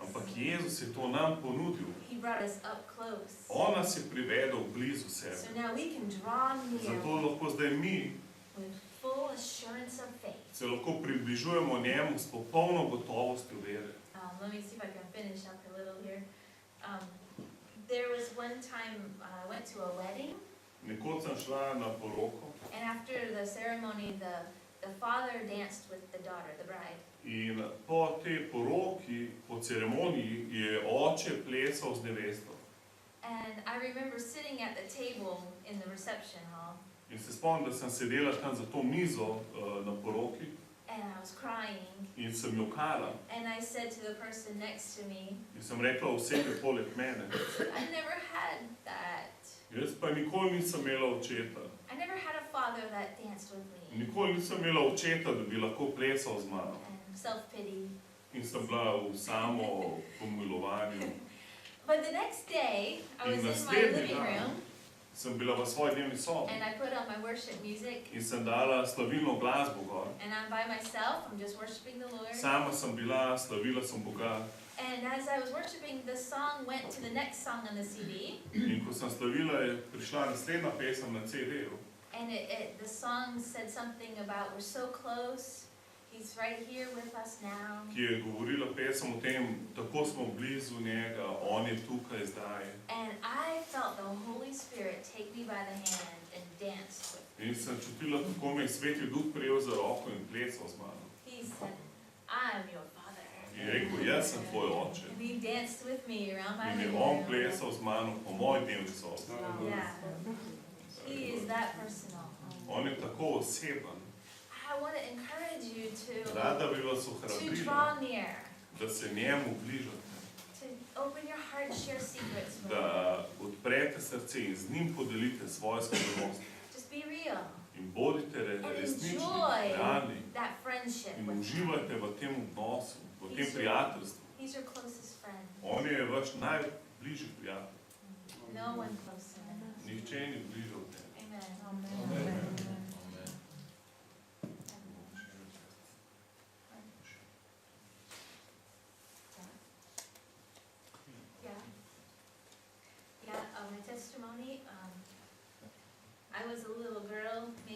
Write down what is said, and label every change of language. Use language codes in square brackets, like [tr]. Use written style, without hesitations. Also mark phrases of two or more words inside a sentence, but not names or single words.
[sl] Ampak Jezus je to nam ponudil. [en] He brought us up close. [sl] On nas je privedel blizu [en] So [sl] sebe. [en] now we can draw [sl] Zato [en] near [sl] lahko zdaj mi [en] with full assurance of faith. [sl] se lahko približujemo njemu s popolno gotovostjo vere. [en] Let me see if I can finish up a little here. There was one time I went to a wedding, [sl] Nekoč sem šla na poroko [en] and after the ceremony, the father danced with the daughter, the bride. [sl] in po tej poroki, po ceremoniji, je oče plesal z nevesto. [en] And I remember sitting at the table in the reception hall, [sl] In se spomnim, da sem sedela tam za to mizo na poroki [en] and I was crying. [sl] in sem jokala. [en] And I said to the person next to me, [sl] In sem rekla osebi poleg mene. [en] I never had that. [sl] Jaz pa nikoli nisem imela očeta. [en] I never had a father that danced with me. [sl] Nikoli nisem imela očeta, da bi lahko plesal z mano. [en] And self-pity. [sl] In sem bila v samo pomilovanju. [en] But the next day, I was [sl] In [en] in my [sl] naslednji [en] living [sl] dan [en] room, [sl] sem bila v svoji dnevni sobi [en] and I put on my worship music, [sl] in sem dala slavilno glasbo gor. [en] and I'm by myself, I'm just worshiping the Lord. [sl] Sama sem bila, slavila sem Boga. [en] And as I was worshiping, the song went to the next song on the CD, [sl] In ko sem slavila, je prišla naslednja pesem na CD-ju. [en] and the song said something about we're so close, He's right here with us now. [sl] Ki je govorila pesem o tem, tako smo blizu njega, on je tukaj zdaj. [en] And I felt the Holy Spirit take me by the hand and dance with me. [sl] In sem čutila, kako me je Sveti Duh prijel za roko in plesal z mano. [en] He said, I'm your father. [sl] In je rekel, jaz sem tvoj oče. [en] And he danced with me around my [sl] In je [en] living [sl] on [en] room. [sl] plesal z mano po moji dnevni sobi. [en] Yeah. He is that personal. [sl] On je tako oseben. [en] I want to encourage you [sl] Rada bi vas [en] to [sl] ohrabrila, [en] draw near, [sl] da se njemu bližate, [en] to open your heart, share secrets with him. [sl] da odprete srce in z njim podelite svoje skrivnosti. [en] Just be real [sl] In bodite [en] and [sl] resnični, [en] enjoy [sl] realni [en] that friendship. [sl] in [en] with [sl] uživajte v tem odnosu, v tem [en] He's [sl] prijateljstvu. [en] He's your closest friend. [sl] On je vaš najbližji prijatelj. [en] No one closer than us. [sl] Nihče ni bližje od tebe. [en] Amen. Yeah. Yeah, my testimony, I was a little girl, maybe